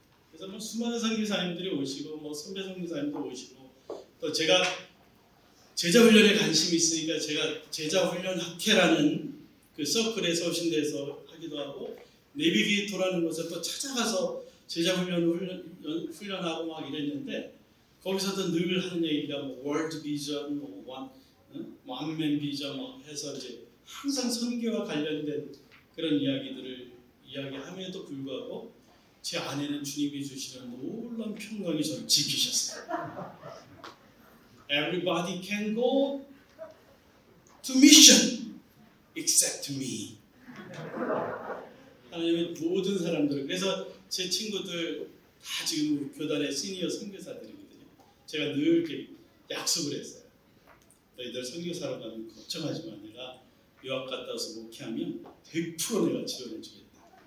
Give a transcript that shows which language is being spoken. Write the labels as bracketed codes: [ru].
[ko] 그래서 뭐 수많은 선교사님들이 오시고 뭐 선배 선교사님도 오시고 또 제가 제자 훈련에 관심이 있으니까 제가 제자 훈련 학회라는 그 서클에 서신대에서 하기도 하고 내비게이터라는 곳에 또 찾아가서 제자 훈련하고 막 이랬는데 거기서도 늘 하는 얘기가 뭐 월드 비전, 원맨 비전 뭐 해서 이제 항상 선교와 관련된 그런 이야기들을 이야기함에도 불구하고 제 안에는 주님이 주시는 놀라운 평강이 저를 지키셨어요. [en] Everybody can go to mission except me. [ko] 하나님의 모든 사람들 그래서 제 친구들 다 지금 교단의 시니어 선교사들이거든요. 제가 늘 이렇게 약속을 했어요. 너희들 선교사로 가면 걱정하지 마. 내가 유학 갔다 와서 목회하면 100% 내가 지원해 주겠다.